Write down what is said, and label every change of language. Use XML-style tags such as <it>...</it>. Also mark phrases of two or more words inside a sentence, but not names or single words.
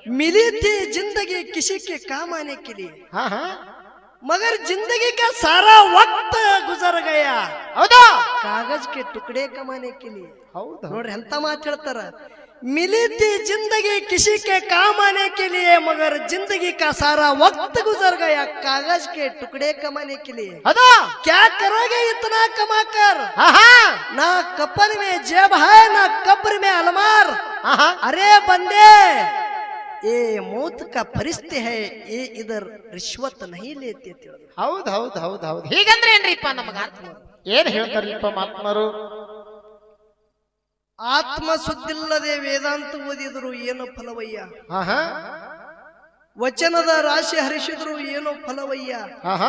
<hi>मिली थी जिंदगी किसी के काम आने के लिए हाँ हाँ मगर जिंदगी का सारा वक्त गुजर गया</hi> <kn>ಹೌದಾ</kn> <hi>कागज के टुकड़े कमाने के लिए</hi> <kn>ಹೌದಾ ನೋಡ್ರಿ ಎಂತ ಮಾತು ಹೇಳ್ತಾರ</kn> <hi>मिली थी जिंदगी किसी के काम आने के लिए मगर जिंदगी का सारा वक्त गुजर गया कागज के टुकड़े कमाने के लिए</hi> <kn>ಹೌದಾ</kn> <hi>क्या करोगे इतना कमा कर हाँ हाँ ना कपन में जेब है ना कब्र में अलमार हाँ हाँ अरे बंदे ये मौत का फरिश्ते है ये इधर रिश्वत नहीं लेते थे</hi> <kn>ಹೌದು ಹೌದು ಹೌದು ಹೌದು ಹೀಗಂದ್ರೆ ಏನ್ರಿಪ್ಪ ನಮಗ ಏನ್ ಹೇಳ್ತಾರಿಪ್ಪ ಮಾತ್ಮರು ಆತ್ಮ ಸುದ್ದಿಲ್ಲದೆ ವೇದಾಂತ ಓದಿದ್ರು ಏನೋ ಫಲವಯ್ಯ ಹಾ ಹಾ ವಚನದ ರಾಶಿ ಹರಿಸಿದ್ರು ಏನೋ ಫಲವಯ್ಯ ಹಾ ಹಾ</kn>